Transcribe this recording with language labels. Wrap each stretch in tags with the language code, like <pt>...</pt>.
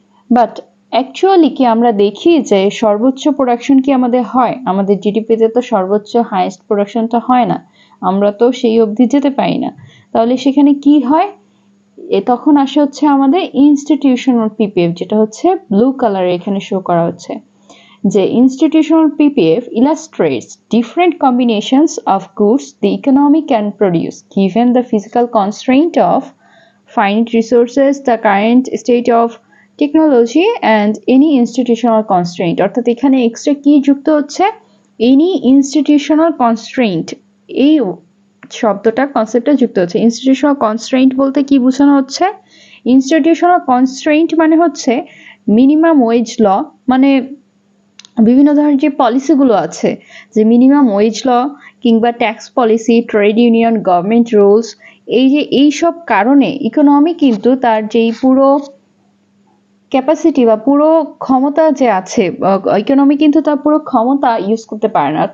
<bn>But actually কি আমরা দেখি যে সর্বোচ্চ প্রোডাকশন কি আমাদের হয়? আমাদের জিডিপিতে তো সর্বোচ্চ হাইয়েস্ট প্রোডাকশনটা হয় না, আমরা তো সেই অবধি যেতে পারি না। তাহলে সেখানে কি হয়? তখন আসে হচ্ছে আমাদের ইনস্টিটিউশনাল পিপিএফ, যেটা হচ্ছে ব্লু কালারে এখানে শো করা হচ্ছে।</bn> <en>যে institutional PPF illustrates different combinations of goods the economy can produce given the physical constraint of finite resources, the current state of technology and any institutional constraint।</en> <bn>অর্থাৎ এখানে extra কি যুক্ত হচ্ছে?</bn> <en>any institutional constraint,</en> <bn>এই শব্দটা কনসেপ্টটা যুক্ত হচ্ছে। ইনস্টিটিউশনাল কনস্ট্রেইন্ট বলতে কি বোঝানো হচ্ছে? ইনস্টিটিউশনাল কনস্ট্রেইন্ট মানে হচ্ছে মিনিমাম ওয়েজ ল, মানে বিভিন্ন ধরনের যে পলিসিগুলো আছে, যে মিনিমাম ওয়েজ ল কিংবা tax policy, trade union, government rules, এই সব কারণে ইকোনমি কিন্তু তার যেই পুরো ক্যাপাসিটি বা পুরো ক্ষমতা যে আছে, ইকোনমি কিন্তু তার পুরো ক্ষমতা ইউজ করতে পারে না।</bn>